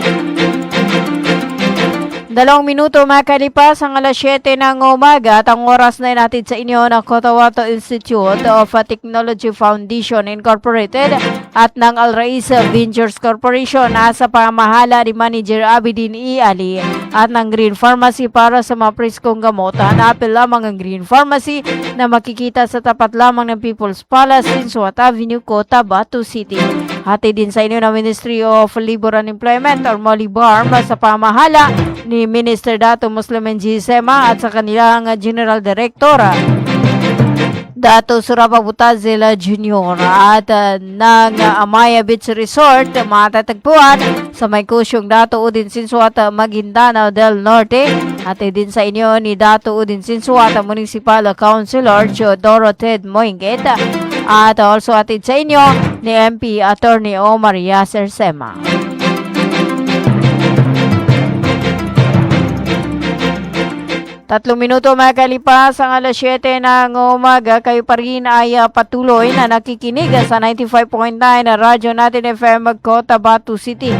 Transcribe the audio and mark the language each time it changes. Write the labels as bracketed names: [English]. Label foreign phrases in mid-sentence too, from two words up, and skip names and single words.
[Filipino] 2 minuto makalipas ang alas 7 ng umaga at ang oras na natin sa inyo ng Cotabato Institute of Technology Foundation Incorporated at ng Al Rais Ventures Corporation sa pamahala ni Manager Abidin E. Ali at ng Green Pharmacy para sa mga preskong gamot. Hanapin lamang ang Green Pharmacy na makikita sa tapat lamang ng People's Palace in Suat Avenue, Cotabato City. Hati din sa inyo ng Ministry of Labor and Employment or Molibarm sa pamahala ni Minister Dato Muslim N.G. Sema at sa kanilang General Director Dato Surapa Butazela Jr. at ng Amaya Beach Resort matatagpuan sa may kusyong Dato Udin Sinsuat Maguindanao del Norte at din sa inyo ni Dato Udin Sinsuat Municipal Councilor Teodoro Ted Moinget at also atid sa inyo ni MP Attorney Omar Yasser Sema. Tatlong minuto makalipas ang alas 7 ng umaga, kayo pa rin ay patuloy na nakikinig sa 95.9 na Radyo Natin FM Cotabato City.